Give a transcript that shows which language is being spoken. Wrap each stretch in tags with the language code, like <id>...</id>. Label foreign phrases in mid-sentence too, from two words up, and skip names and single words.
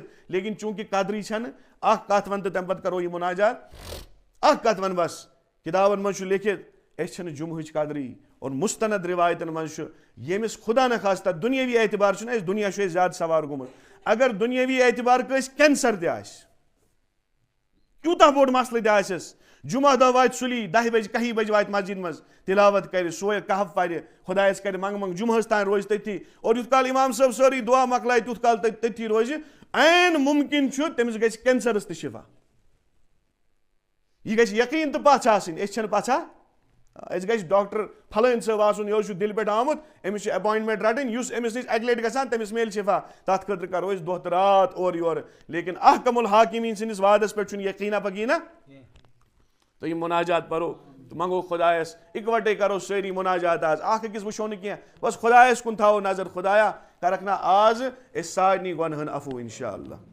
<ks>لیکن چوٗنٛکہِ قدرٕے چھنہٕ اکھ کتھ ون تہٕ تمہِ پتہٕ کرو یہِ مناجات اکھ کتھ ون بس کتابن منٛز چھُ لیکھِتھ أسۍ چھِنہٕ جُمہٕچ قدرٕے اور مستند روایتن منٛز چھُ ییٚمِس</ks> <ur>خدا نخواستہ</ur> <ks>دُنیٲوی اعتبار چھُنہ اَسہِ دُنیا چھُ اَسہِ زیادٕ سوار گوٚمُت اگر دُنیٲوی اعتبار کٲنٛسہِ کینسر تہِ آسہِ تیوٗتاہ بوٚڑ مسلہٕ تہِ آسٮ۪س جمعہ دۄہ واتہِ سُلی 10 بجہِ 11 بجہِ واتہِ مسجد منٛز تلاوت کرِ سورِ کہف پرِ خۄدایس کرِ منٛگہٕ جمعہس تانۍ روزِ تٔتھی اور یوٗت کال امام صٲب سٲرٕے دعا مۄکلایہِ تیوٗت کال تٔتھی روزِ عین مُمکِن چھُ تٔمِس گژھِ کینسرس تہِ شفا یہِ گژھِ یقیٖن تہٕ پژھ آسٕنۍ أسۍ چھِنہٕ پژھا أسۍ گژھِ ڈاکٹر پھلٲنۍ صٲب آسُن یہِ حظ چھُ دِلہِ پٮ۪ٹھ آمُت أمِس چھِ اٮ۪پوینٹمنٹ رٹٕنۍ یُس أمِس نِش اکہِ لٹہِ گژھان تٔمِس میلہِ شفا تتھ خٲطرٕ کرو أسۍ دۄہ تہٕ رات اورٕ یورٕ لیکن</ks> <ar>احکم الحاکمیٖن</ar> <ks>سٕنٛدِس وعدس پٮ۪ٹھ چھُنہٕ یقیٖنا پکیٖنا تہٕ یِم مناجات پرو تہٕ منگو خۄدایس اِکوٹے کرو سٲری مناجات آز اکھ أکِس وٕچھو نہٕ کینٛہہ بس خۄدایس کُن تھاوو نظر خۄدایا کرکھ نا آز أسۍ سارنٕے گۄنہن عفو</ks> <ar>انشاء اللہ</ar>